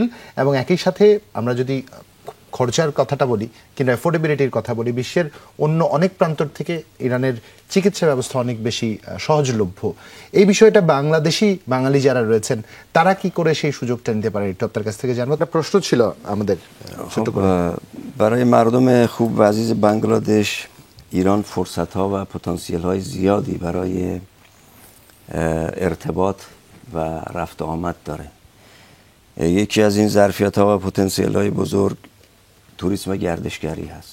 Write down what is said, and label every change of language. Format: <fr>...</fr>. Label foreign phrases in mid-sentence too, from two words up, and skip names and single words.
<bn>এবং একই সাথে আমরা যদি খরচার কথাটা বলি কিংবা অ্যাফোর্ডেবিলিটির কথা বলি, বিশ্বের অন্য অনেক প্রান্ত থেকে ইরানের চিকিৎসা ব্যবস্থা অনেক বেশি সহজলভ্য। এই বিষয়টা বাঙালি যারা রয়েছেন তারা কি করে সেই সুযোগটা নিতে পারে একটু আপনার কাছ থেকে জানবো। একটা প্রশ্ন ছিল আমাদের।</bn> <fa>برای مردم خوب و عزیز بنگلادش ایران فرصت‌ها و پتانسیل‌های زیادی برای ارتباط و رفت آمد داره. یکی از این ظرفیت‌ها و پتانسیل‌های بزرگ توریسم و گردشگری هست.</fa>